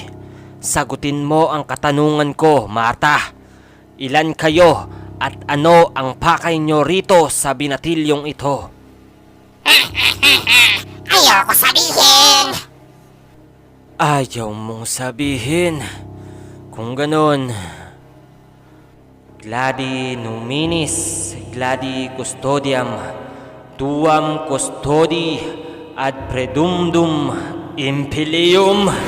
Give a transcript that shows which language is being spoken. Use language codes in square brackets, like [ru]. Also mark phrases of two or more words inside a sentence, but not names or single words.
[tl] Sagutin mo ang katanungan ko, Marta. Ilan kayo at ano ang pakay nyo rito sa binatilyong ito? Ayoko sabihin. Ayaw mong sabihin. Kung ganon, [la] Gladi numinis, gladi custodiam, tuam custodi ad predumdum impilium.